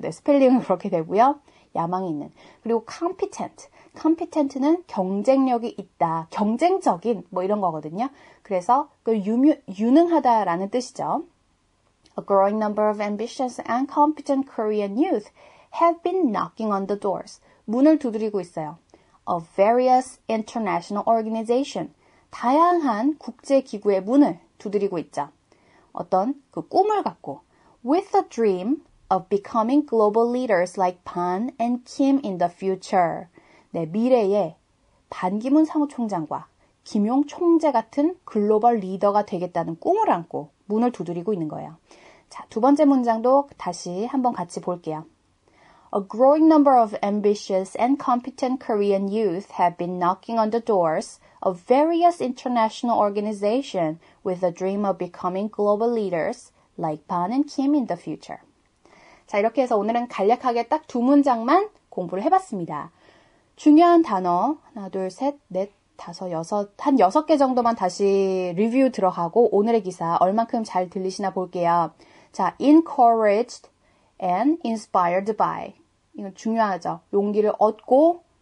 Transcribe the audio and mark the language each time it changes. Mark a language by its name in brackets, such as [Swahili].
[Korean] 네, 스펠링은 그렇게 되고요. 야망이 있는. 그리고 competent. competent는 경쟁력이 있다. 경쟁적인 뭐 이런 거거든요. 그래서 그 유능하다라는 뜻이죠. [English] A growing number of ambitious and competent Korean youth have been knocking on the doors. [Korean] 문을 두드리고 있어요. [English] Of various international organization. [Korean] 다양한 국제기구의 문을 두드리고 있죠. 어떤 그 꿈을 갖고 [English] with a dream of becoming global leaders like Ban and Kim in the future. [Korean] 네, 미래에 반기문 사무총장과 김용 총재 같은 글로벌 리더가 되겠다는 꿈을 안고 문을 두드리고 있는 거예요. 자, 두 번째 문장도 다시 한번 같이 볼게요. [English] A growing number of ambitious and competent Korean youth have been knocking on the doors of various international organizations with a dream of becoming global leaders like Ban and Kim in the future. [Korean] 자, 이렇게 해서 오늘은 간략하게 딱 두 문장만 공부를 해봤습니다. 중요한 단어 하나, 둘, 셋, 넷, 다섯, 여섯, 한 6개 정도만 다시 리뷰 들어가고 오늘의 기사 얼만큼 잘 들리시나 볼게요. 자, [English] encouraged and inspired by. [Korean] 이건 중요하죠. 용기를 얻고